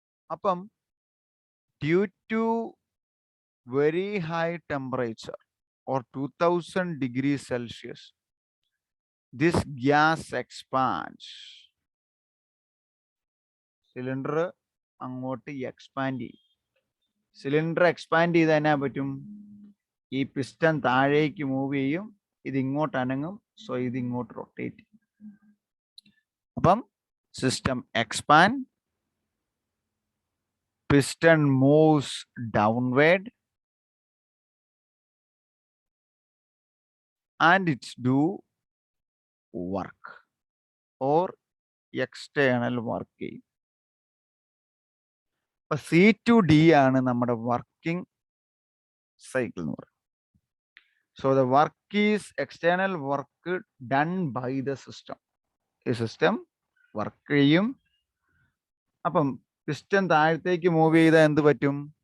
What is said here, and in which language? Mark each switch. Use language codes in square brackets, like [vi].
[en] അപ്പം due to very high temperature or 2000 degrees Celsius, this gas expands. [ml] Cylinder അങ്ങോട്ട് expand ചെയ്യും. Cylinder expand ചെയ്ത് തന്നെ പറ്റും, ഈ പിസ്റ്റൺ താഴേക്ക് മൂവ് ചെയ്യും, ഇത് ഇങ്ങോട്ട് അനങ്ങും, സോ ഇത് ഇങ്ങോട്ട് റൊട്ടേറ്റ് ചെയ്യും. [en] അപ്പം system expand, piston moves downward and it's do work or external work. [ml] അപ്പൊ C2D ആണ് നമ്മുടെ വർക്കിംഗ് സൈക്കിൾ എന്ന് പറയുന്നത്. [en] So the work is external work done by the system. [ml] ഈ സിസ്റ്റം വർക്ക് ചെയ്യും. അപ്പം പിസ്റ്റൺ താഴത്തേക്ക് മൂവ് ചെയ്താൽ എന്ത് പറ്റും?